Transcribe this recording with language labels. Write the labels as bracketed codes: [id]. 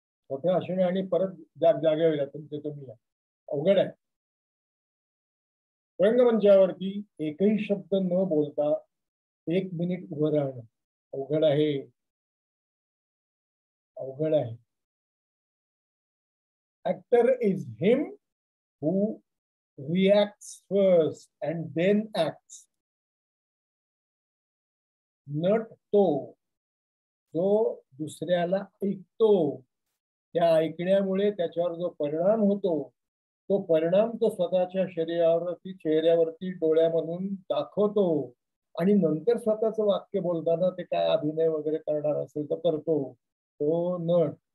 [mr] मोठे असणे आणि परत जागेवर तुमचे तुम्ही अवघड आहे. रंगमंचावरती एकही शब्द न बोलता 1 मिनिट उभं राहणं अवघड आहे, अवघड आहे. [en] Actor is him who reacts first and then acts. [mr] Nut तो जो दुसऱ्याला ऐकतो, त्या ऐकण्यामुळे त्याच्यावर जो परिणाम होतो तो परिणाम तो स्वतःच्या शरीरावरती, चेहऱ्यावरती, डोळ्यामधून दाखवतो आणि नंतर स्वतःचं वाक्य बोलताना ते काय अभिनय वगैरे करणार असेल तर करतो तो नट.